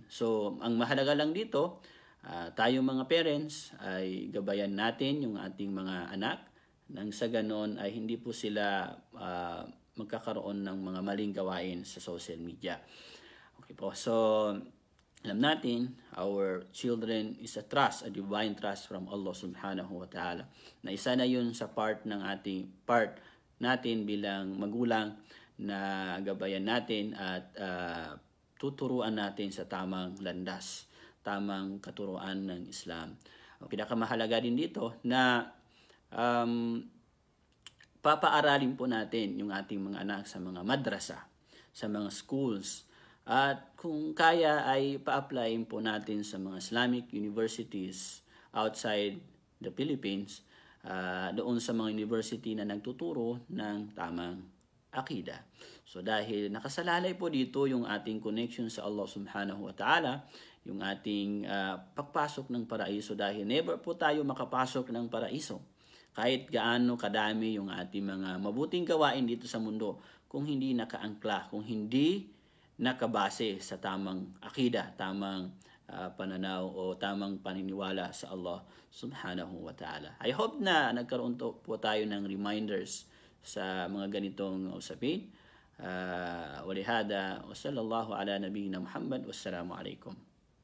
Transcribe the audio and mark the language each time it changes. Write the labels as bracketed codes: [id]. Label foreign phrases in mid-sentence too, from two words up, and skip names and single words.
[tl] So, ang mahalaga lang dito, tayo mga parents ay gabayan natin yung ating mga anak nang sa ganon ay hindi po sila magkakaroon ng mga maling gawain sa [en] social media. [tl] Okay po, so alam natin, [en] our children is a trust, a divine trust from Allah [ar] سبحانه وتعالى. [tl] Na isa na yun sa part natin bilang magulang na gabayan natin at tuturuan natin sa tamang landas, tamang katuruan ng Islam. Pinakamahalaga din dito na papaaralin po natin yung ating mga anak sa mga madrasa, sa mga schools, at kung kaya ay pa-applyin po natin sa mga [en] Islamic universities outside the Philippines, [tl] doon sa mga university na nagtuturo ng tamang akida. So dahil nakasalalay po dito yung ating connection sa Allah [ar] سبحانه وتعالى, [tl] yung ating pagpasok ng paraiso, dahil never po tayo makapasok ng paraiso kahit gaano kadami yung ating mga mabuting gawain dito sa mundo kung hindi nakaangkla, kung hindi nakabase sa tamang akida, tamang pananaw o tamang paniniwala sa Allah [ar] سبحانه وتعالى. [en] I hope [tl] na nagkaroon po tayo ng reminders sa mga ganitong usapin. [ar] ولهذا، وصلى الله على نبينا محمد، والسلام عليكم.